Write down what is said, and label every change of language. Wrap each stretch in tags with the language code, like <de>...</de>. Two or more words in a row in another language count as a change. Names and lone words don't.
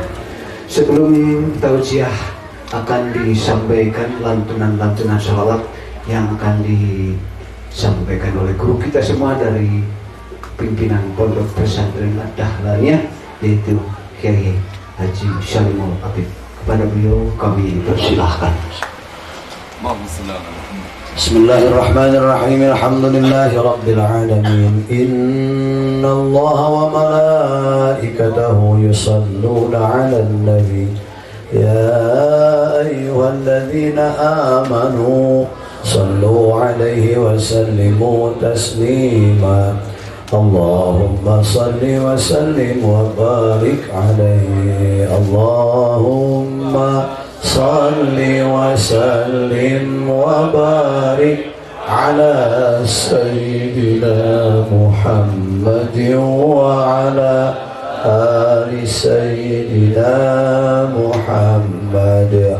<id>Sebelum tausiah akan disampaikan lantunan-lantunan sholawat yang akan disampaikan oleh guru kita semua dari pimpinan Pondok Pesantren Dahlaniyah, yaitu Kiai Haji Salimul Habib. Kepada beliau kami persilahkan.</id> <ar>Bismillahirrahmanirrahim. الحمد لله رب العالمين. إن الله وملائكته يصلون على النبي. يا أيها الذين آمنوا صلوا عليه وسلموا تسليما. اللهم صل وسلم وبارك عليه. اللهم صل وسلم وبارك على سيدنا محمد وعلى آل سيدنا محمد.</ar>